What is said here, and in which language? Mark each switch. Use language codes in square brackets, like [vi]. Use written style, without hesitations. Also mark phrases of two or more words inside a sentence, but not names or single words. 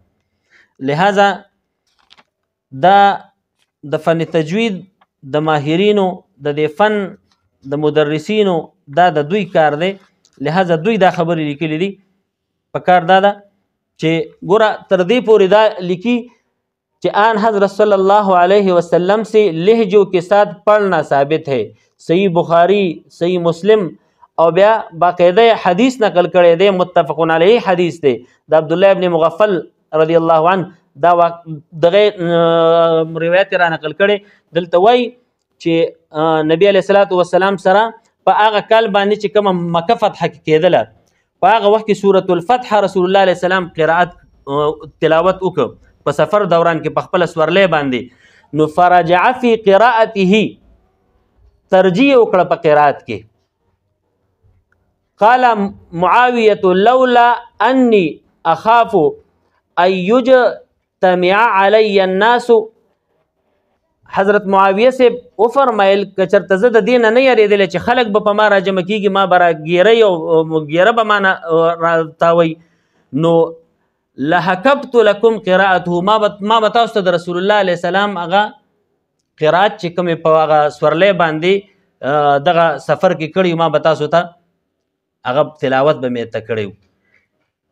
[ps] لہذا دا د فن تجوید د ماهرینو د دې فن د مدرسینو دا د دوی کار دی. لہذا دوی دا خبرې لیکلي دي. په کار دا ده چې ګوره تر دې پورې دا لیکي چې آن حضرت [ar] صلی الله علیہ وسلم [ur] سے لہجوں کے ساتھ پڑھنا ثابت ہے. [ps] صحیح بخاری، صحیح مسلم او بیا باقاعده حدیث نقل کړی دی، [ar] متفقون علیه [ps] حدیث دی د عبدالله ابن مغفل [ar] رضی الله عنه. [ps] دا دغه روایت را نقل کړي. دلته وایي چې نبی [ar] علیه الصلاة والسلام [ps] سره په هغه کال باندې چې کومه مکه فتح کېدله په هغه وخت کې سورة الفتح رسول الله [ar] علیه السلام [ps] قرائت تلاوت وکړ په سفر دوران کې په خپله سورلی باندې. نو [ar] فرجع فی قراءته [ps] ترجیح وکړه په قرائت کې. [ar] قال معاویة لولا انی اخاف ان یجتمع علی الناس. [ps] حضرت معاویه سے وفرمایل که چرته زه د دې نه نه یېرېدلی چې خلک به په ما راجمع کېږي، ما به راګیری او ګیره به ما نه راتاوی، نو [ar] لحکبت لکم قراءته، [ps] ما به تاسو ته د رسول الله [ar] علیه السلام [ps] هغه قرات چې کومې په هغه سورلی باندې دغه سفر کې کړي ما به تاسو ته هغه تلاوت به مې ته کړی.